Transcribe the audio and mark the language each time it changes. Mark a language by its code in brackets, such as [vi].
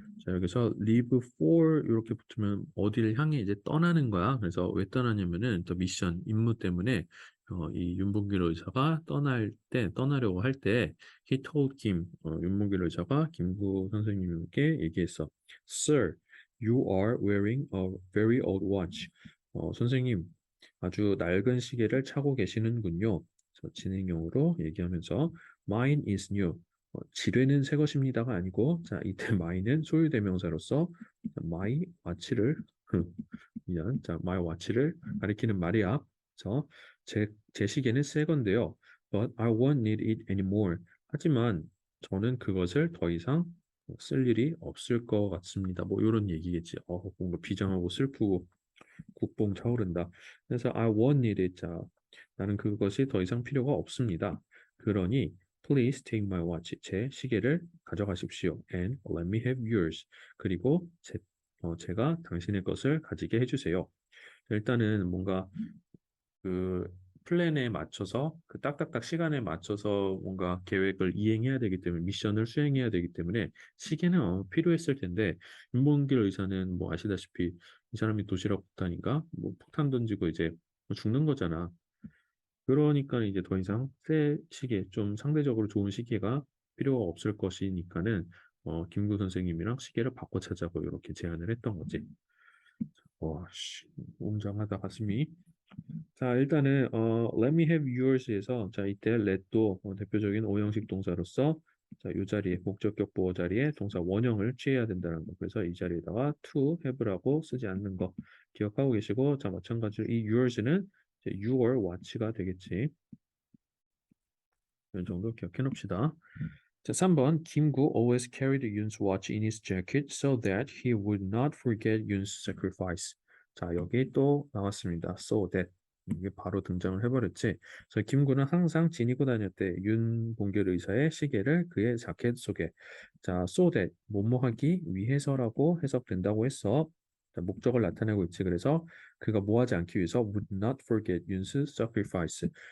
[ko] 자, 여기서 [en] leave for [ko] 이렇게 붙으면 어디를 향해 이제 떠나는 거야. 그래서 왜 떠나냐면은 [en] the mission [ko] 임무 때문에 이 윤봉길 의사가 떠나려고 할 때 [en] he told Kim [ko] 윤봉길 의사가 김구 선생님께 얘기했어. [en] Sir, you are wearing a very old watch. [ko] 선생님, 아주 낡은 시계를 차고 계시는군요. 진행형으로 얘기하면서 [en] mine is new. [ko] 지뢰는 새 것입니다가 아니고 자 이때 mine은 소유대명사로서 [en] my watch [ko] 를 미안 자 my watch를 가리키는 말이야. 그래서 제 시계는 새 건데요. [en] But I won't need it anymore. [ko] 하지만 저는 그것을 더 이상 쓸 일이 없을 것 같습니다. 뭐 이런 얘기겠지. 뭔가 비장하고 슬프고 국뽕 차오른다. 그래서 [en] I won't need it. [ko] 자 나는 그것이 더 이상 필요가 없습니다. 그러니 [en] please take my watch. [ko] 제 시계를 가져가십시오. [en] And let me have yours. [ko] 그리고 제가 당신의 것을 가지게 해주세요. 일단은 뭔가 그 플랜에 맞춰서 그 딱딱딱 시간에 맞춰서 뭔가 계획을 이행해야 되기 때문에 미션을 수행해야 되기 때문에 시계는 필요했을 텐데 윤봉길 의사는 뭐 아시다시피 이 사람이 도시락 폭탄인가 뭐 폭탄 던지고 이제 뭐 죽는 거잖아. 그러니까 이제 더 이상 새 시계 좀 상대적으로 좋은 시계가 필요가 없을 것이니까는 김구 선생님이랑 시계를 바꿔 찾자고 이렇게 제안을 했던 거지. 와, 씨, 웅장하다 가슴이. 자, 일단은 [en] let me have your [ko] 스에서 자, 이때 let도 대표적인 오형식 동사로서 자, 이 자리에 목적격 보호 자리에 동사 원형을 취해야 된다는 거. 그래서 이 자리에다가 [en] to have [ko] 라고 쓰지 않는 거 기억하고 계시고 자, 마찬가지로 이 yours는 이제 your watch가 되겠지. 이 정도 기억해 놓읍시다. [en] 자, 3번 김구 always carried Yoon's watch in his jacket so that he would not forget Yoon's sacrifice. [ko] 자, 여기 또 나왔습니다. [en] So that [ko] 이게 바로 등장을 해버렸지. 그래서 김구는 항상 지니고 다녔대. 윤봉길 의사의 시계를 그의 자켓 속에. 자, [en] so that [ko] 뭐뭐 하기 위해서라고 해석된다고 했어. 자, 목적을 나타내고 있지. 그래서 그가 뭐 하지 않기 위해서 [en] would not forget Yoon's sacrifice.